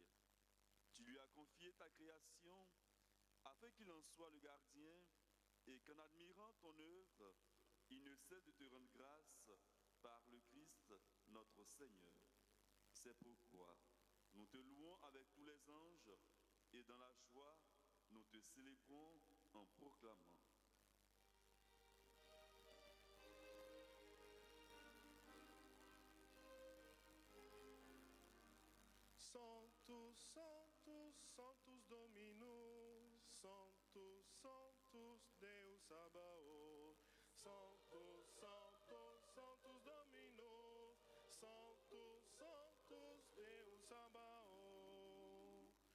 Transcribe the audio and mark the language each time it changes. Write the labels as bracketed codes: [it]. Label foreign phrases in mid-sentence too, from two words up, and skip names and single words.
[fr] Tu lui as confié ta création afin qu'il en soit le gardien et qu'en admirant ton œuvre, il ne cesse de te rendre grâce par le Christ notre Seigneur. C'est pourquoi nous te louons avec tous les anges et dans la joie, nous te célébrons en proclamant. [la] Sanctus, Sanctus, Sanctus Dominus, Sanctus, Sanctus Deus Sabaoth, Sanctus, Sanctus, Sanctus Dominus, Sanctus, Sanctus Deus Sabaoth.